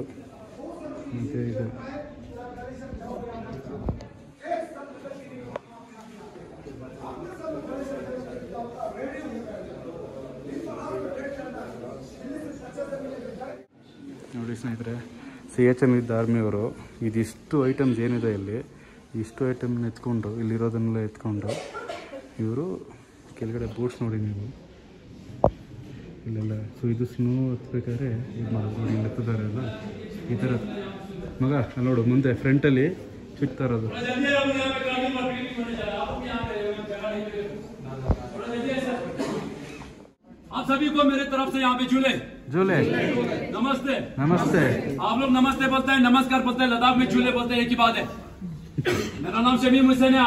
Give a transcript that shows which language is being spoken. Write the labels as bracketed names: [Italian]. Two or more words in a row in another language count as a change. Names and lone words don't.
[Kannada] ಮತ್ತು ಇದು ನೋಡಿ ಸ್ನೇಹಿತರೆ, CHN ವಿತ್ ಆರ್ಮಿಯವರು ಇದಿಷ್ಟು ಐಟಮ್ಸ್ ಏನಿದೆ ಇಲ್ಲಿ, ಇಷ್ಟು ಐಟಮ್ನ ಎತ್ಕೊಂಡು ಇಲ್ಲಿರೋದನ್ನೆಲ್ಲ ಎತ್ಕೊಂಡು ಇವರು ಕೆಳಗಡೆ ಬೋಟ್ಸ್ ನೋಡಿ ನೀವು ಇಲ್ಲೆಲ್ಲ. ಸೊ ಇದು ಸ್ನೋ ಹತ್ಬೇಕಾದ್ರೆ ಇದು ಮಾಡೋದು ನೋಡಿ, ಇಲ್ಲಿ ಎತ್ತಿದ್ದಾರೆ ಅಲ್ಲ ಈ ಥರ. ಮಗ ಅಲ್ಲಿ ನೋಡು ಮುಂದೆ ಫ್ರಂಟಲ್ಲಿ ಸಿಗ್ತಾ ಇರೋದು. [Hindi] आप सभी को मेरे तरफ से यहाँ पे झूले झूले नमस्ते। नमस्ते। आप लोग नमस्ते बोलते हैं, नमस्कार बोलते हैं, लद्दाख में झूले बोलते हैं, एक ही बात है। मेरा नाम शमीम हुसैन है।